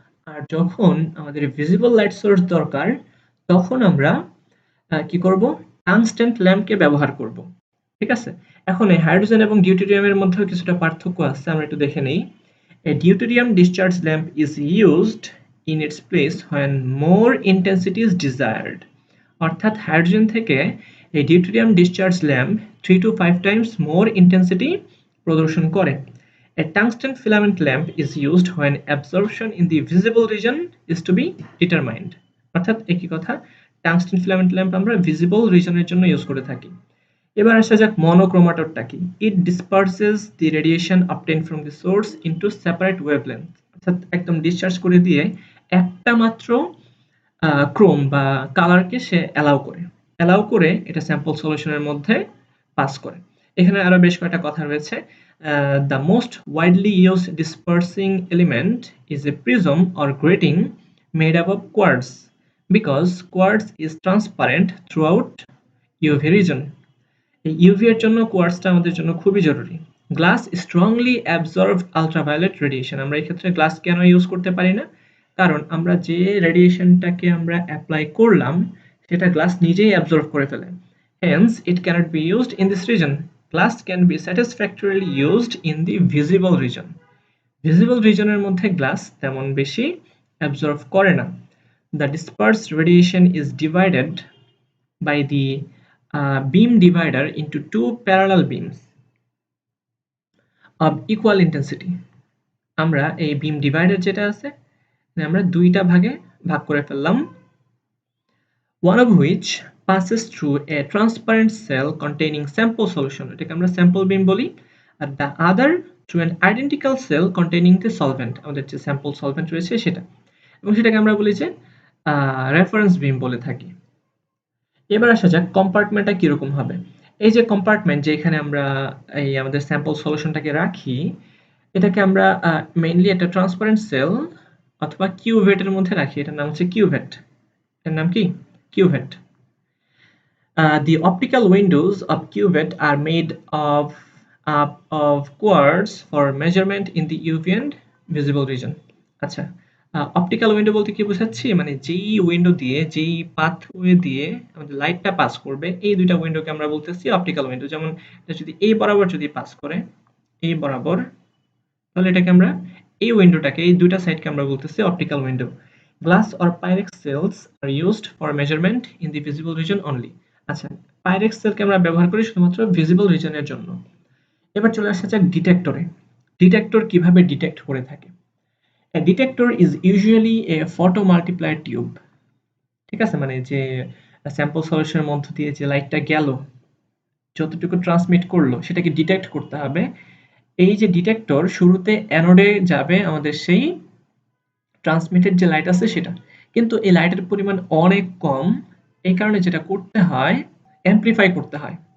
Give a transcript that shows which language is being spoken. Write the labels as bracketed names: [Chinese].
[Bangla] আর যখন আমাদের visible light source দরকার, তখন আমরা কি করব? টাংস্টেন ল্যাম্পকে ব্যবহার করব, ঠিক আছে? এখন এই হাইড্রোজেন এবং ডিউটেরিয়ামের মধ্যে কিছুটা পার্থক্য আছে, আমরা একটু দেখে নেই। [English] A deuterium discharge lamp is used in its place when more intensity is desired. [Bangla] অর্থাৎ হাইড্রোজেন থেকে এই deuterium discharge lamp [English] 3 to 5 times more intensity [Bangla] প্রদর্শন করে। [English] A tungsten filament lamp is used when absorption in the visible region is to be determined. [Bangla] অর্থাৎ একই কথা, tungsten filament lamp আমরা visible রিজনের জন্য ইউজ করে থাকি। এবার আসা যাক মনোক্রোমাটরটা কি। [English] it disperses the radiation obtained from the source into separate wavelength, [Bangla] অর্থাৎ একদম ডিসচার্জ করে দিয়ে একটা মাত্র ক্রোম বা কালারকে সে অ্যালাউ করে এটা স্যাম্পল সলিউশনের মধ্যে পাস করে। এখানে আরো বেশ কয়েকটা কথা রয়েছে। [English] The most widely used dispersing element is a prism or grating made up of quartz because quartz is transparent throughout UV region. [Bangla] এই ইউভি এর জন্য কোয়ার্টজটা আমাদের জন্য খুবই জরুরি। [English] Glass strongly absorb ultraviolet radiation. [Bangla] আমরা এই ক্ষেত্রে গ্লাস কেন ইউজ করতে পারি না? কারণ আমরা যে রেডিয়েশনটাকে আমরা অ্যাপ্লাই করলাম সেটা গ্লাস নিজেই অ্যাবজর্ব করে ফেলে। [English] Hence, it cannot be used in this region. Glass can be satisfactorily used in the visible region. [Bangla] Visible region-এর মধ্যে গ্লাস তেমন বেশি অ্যাবজর্ব করে না। [English] The dispersed radiation is divided by the beam divider into two parallel beams of equal intensity. [Bangla] আমরা এই beam divider যেটা আছে আমরা দুইটা ভাগে ভাগ করে ফেললাম, [English] one of which passes through a transparent cell containing sample solution, [Bangla] এটাকে আমরা sample beam বলি, আর [English] the other through an identical cell containing the solvent, [Bangla] আমাদের যে sample solvent রয়েছে সেটা, এবং সেটাকে আমরা বলি যে রেফারেন্স বিম বলে থাকি। এবার আসা যাক কম্পার্টমেন্টটা কিরকম হবে। এই যে কম্পার্টমেন্ট যেখানে আমরা এই আমাদের স্যাম্পল সলিউশনটাকে রাখি, এটাকে আমরা মেইনলি একটা ট্রান্সপারেন্ট সেল অথবা কিউভেটের মধ্যে রাখি। এটার নাম হচ্ছে কিউভেট। এর নাম কি? Cuvette. [English] The optical windows of cuvette are made up of quartz for measurement in the UV and visible region. [Bangla] আচ্ছা, অপটিক্যাল উইন্ডো বলতে কি বোঝাচ্ছি, মানে যেই উইন্ডো দিয়ে যেই পাথওয়ে দিয়ে আমাদের লাইটটা পাস করবে এই দুইটা উইন্ডোকে আমরা বলতেছি অপটিক্যাল উইন্ডো। যেমন এটা যদি এই বরাবর যদি পাস করে এই বরাবর, তাহলে এটাকে আমরা এই উইন্ডোটাকে এই দুইটা সাইডকে আমরা বলতেছি optical window. [English] Glass or Pyrex cells are used for measurement in the visible region only. [Bangla] আচ্ছা, পাইরেক্স সেলকে আমরা ব্যবহার করি শুধুমাত্র ভিজিবল রিজনের জন্য। এবার চলে আসা যাক ডিটেক্টরে। ডিটেক্টর কিভাবে ডিটেক্ট করে থাকে? [English] A detector is usually a photomultiplier tube. [Bangla] ঠিক আছে, মানে যে স্যাম্পল সলিউশনের মধ্য দিয়ে যে লাইটটা গেল, যতটুকু ট্রান্সমিট করলো সেটাকে ডিটেক্ট করতে হবে। এই যে ডিটেক্টর শুরুতে অ্যানোডে যাবে আমাদের সেই ট্রান্সমিটেড যে লাইট আছে সেটা, কিন্তু এই লাইটের পরিমাণ অনেক কম, এই কারণে যেটা করতে হয় অ্যাম্প্লিফাই করতে হয়।